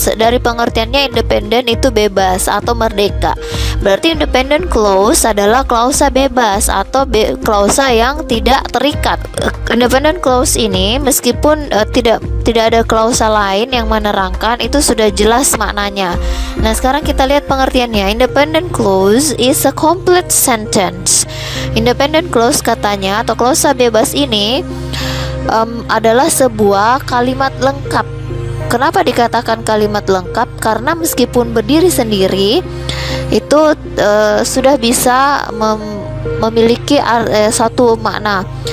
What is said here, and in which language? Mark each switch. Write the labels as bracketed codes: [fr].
[id] Dari pengertiannya independent itu bebas atau merdeka. Berarti independent clause adalah klausa bebas atau klausa yang tidak terikat. Independent clause ini meskipun tidak ada klausa lain yang menerangkan, itu sudah jelas maknanya. Nah, sekarang kita lihat pengertiannya. [en] Independent clause is a complete sentence. [id] Independent clause katanya atau klausa bebas ini adalah sebuah kalimat lengkap. Kenapa dikatakan kalimat lengkap? Karena meskipun berdiri sendiri itu sudah bisa memiliki satu makna.